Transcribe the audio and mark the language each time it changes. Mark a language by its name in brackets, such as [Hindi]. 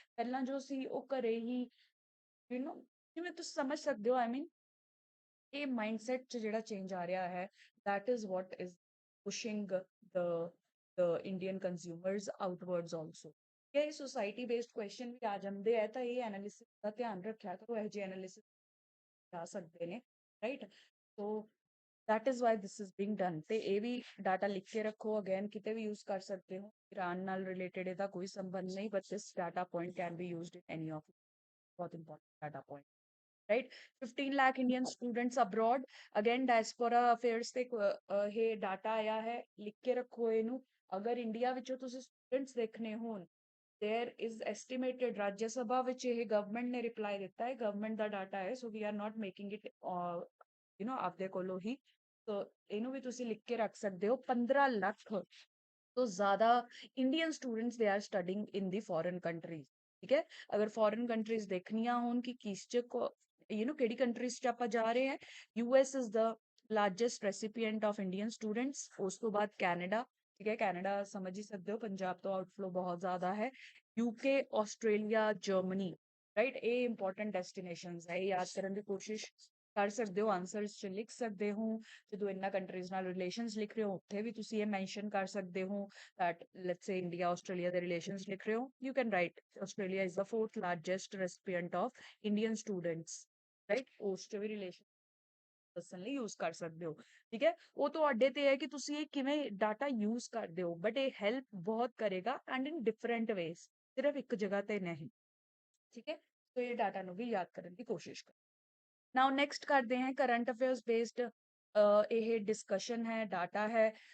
[Punjabi] ਪਹਿਲਾਂ ਜੋ ਸੀ ਉਹ ਘਰੇ ਹੀ, ਯੂ ਨੋ, ਜਿਵੇਂ ਤੁਸੀਂ ਸਮਝ ਸਕਦੇ ਹੋ, ਆਈ ਮੀਨ ਇਹ ਮਾਈਂਡਸੈਟ 'ਚ ਜਿਹੜਾ ਚੇਂਜ ਆ ਰਿਹਾ ਹੈ, [English] that is what is pushing the Indian consumers outwards also। [Punjabi] ਇਹ ਸੋਸਾਇਟੀ ਬੇਸਡ ਕੁਐਸਚਨ ਵੀ ਆ ਜਾਂਦੇ ਹੈ, ਤਾਂ ਇਹ ਐਨਾਲਿਸਿਸ ਦਾ ਧਿਆਨ ਰੱਖਿਆ ਕਰੋ, ਇਹੋ ਜਿਹੇ ਐਨਾਲਿਸਿਸ ਆ ਸਕਦੇ ਨੇ, right. [English] So that is why this is being done। [Punjabi] ਤੇ ਇਹ ਵੀ ਡਾਟਾ ਲਿਖ ਕੇ ਰੱਖੋ, ਅਗੇਨ ਕਿਤੇ ਵੀ ਯੂਜ਼ ਕਰ ਸਕਦੇ ਹੋ, ਈਰਾਨ ਨਾਲ ਰਿਲੇਟਡ ਇਹਦਾ ਕੋਈ ਸੰਬੰਧ ਨਹੀਂ, [English] but this data point can be used in any of [Punjabi] ਬਹੁਤ important data point, right? [English] 15 lakh Indian students abroad। Again, diaspora affairs [Punjabi] ਤੇ ਇਹ ਡਾਟਾ ਆਇਆ ਹੈ, ਲਿਖ ਕੇ ਰੱਖੋ ਇਹਨੂੰ। ਅਗਰ ਇੰਡੀਆ ਵਿੱਚੋਂ ਤੁਸੀਂ ਸਟੂਡੈਂਟਸ ਦੇਖਣੇ ਹੋਣ, [English] there is estimated, [Punjabi] ਰਾਜ ਸਭਾ ਵਿੱਚ ਇਹ ਗਵਰਨਮੈਂਟ ਨੇ ਰਿਪਲਾਈ ਦਿੱਤਾ ਹੈ, ਗਵਰਨਮੈਂਟ ਦਾ ਡਾਟਾ ਹੈ, [English] so we are not making it [Punjabi] ਆਪਦੇ ਕੋਲੋਂ ਹੀ। ਸੋ ਇਹਨੂੰ ਵੀ ਤੁਸੀਂ ਲਿਖ ਕੇ ਰੱਖ ਸਕਦੇ ਹੋ। 15 ਲੱਖ ਤੋਂ ਜ਼ਿਆਦਾ Indian students [English] They are studying in the foreign countries. [Punjabi] ਠੀਕ ਹੈ, ਅਗਰ ਫੋਰਨ ਕੰਟਰੀਜ਼ ਦੇਖਣੀਆਂ ਹੋਣ ਕਿ ਕਿਸ ਚ ਕਿਹੜੀ ਕੰਟਰੀਜ਼ ਚ ਆਪਾਂ ਜਾ ਰਹੇ ਹਾਂ, [English] US is the largest recipient of Indian students, [Punjabi] ਉਸ ਤੋਂ ਬਾਅਦ ਕੈਨੇਡਾ। ਠੀਕ ਹੈ, ਕੈਨੇਡਾ ਸਮਝ ਹੀ ਸਕਦੇ ਹੋ ਪੰਜਾਬ ਤੋਂ ਆਊਟਫਲੋ ਬਹੁਤ ਜ਼ਿਆਦਾ ਹੈ। UK, Australia, Germany, right. ਇਹ ਇੰਪੋਰਟੈਂਟ ਡੈਸਟੀਨੇਸ਼ਨਸ ਹੈ, ਇਹ ਯਾਦ ਕਰਨ ਦੀ ਕੋਸ਼ਿਸ਼ ਕਰ ਸਕਦੇ ਹੋ, ਆਨਸਰਸ ਚ ਲਿਖ ਸਕਦੇ ਹੋ। ਜਦੋਂ ਇਹਨਾਂ ਕੰਟਰੀਜ਼ ਨਾਲ ਰਿਲੇਸ਼ਨਸ ਲਿਖ ਰਹੇ ਹੋ ਉੱਥੇ ਵੀ ਤੁਸੀਂ ਇਹ ਮੈਂਸ਼ਨ ਕਰ ਸਕਦੇ ਹੋ [English] that let's say India Australia the relations [Punjabi] ਲਿਖ ਰਹੇ ਹੋ, [English] you can write Australia is the fourth largest recipient of Indian students, right? [Punjabi] ਉਸ ਚ ਵੀ ਰਿਲੇਸ਼ਨ ਦੱਸਣ ਲਈ ਯੂਜ਼ ਕਰ ਸਕਦੇ ਹੋ। ਠੀਕ ਹੈ, ਉਹ ਤੁਹਾਡੇ ਤੇ ਹੈ ਕਿ ਤੁਸੀਂ ਇਹ ਕਿਵੇਂ ਡਾਟਾ ਯੂਜ਼ ਕਰਦੇ ਹੋ, ਬਟ ਇਹ ਹੈਲਪ ਬਹੁਤ ਕਰੇਗਾ [English] and in different ways, [Punjabi] ਸਿਰਫ ਇੱਕ ਜਗ੍ਹਾ ਤੇ ਨਹੀਂ। ਠੀਕ ਹੈ, ਸੋ ਇਹ ਡਾਟਾ ਨੂੰ ਵੀ ਯਾਦ ਕਰਨ ਦੀ ਕੋਸ਼ਿਸ਼ ਕਰੋ। [English] now next [Punjabi] ਕਰਦੇ ਹਾਂ ਕਰੰਟ ਅਫੇਅਰਸ ਬੇਸਡ ਇਹ ਡਿਸਕਸ਼ਨ ਹੈ, ਡਾਟਾ ਹੈ।